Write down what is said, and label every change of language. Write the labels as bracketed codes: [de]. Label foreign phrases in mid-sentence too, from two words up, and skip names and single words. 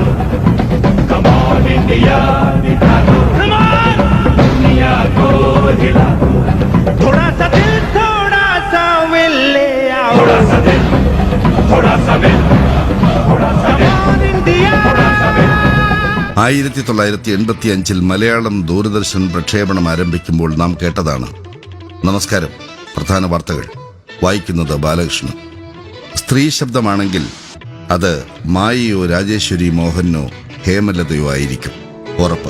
[en] Come on India, [hi] दिखा दो दुनिया को हिला दो। थोड़ा सा दिल थोड़ा सा will ले आओ, थोड़ा सा दिल थोड़ा सा दिल थोड़ा सा दिल [ml] 1985 മലയാളം ദൂരദർശൻ പ്രക്ഷേപണം ആരംഭിക്കുമ്പോൾ നാം കേട്ടതാണ്. നമസ്കാരം. പ്രധാന വാർത്തകൾ വായിക്കുന്നത് ബാലകൃഷ്ണൻ. സ്ത്രീ ശബ്ദമാണെങ്കിൽ അത് മായയോ രാജേശ്വരി മോഹനോ ഹേമലതയോ ആയിരിക്കും, ഉറപ്പ്.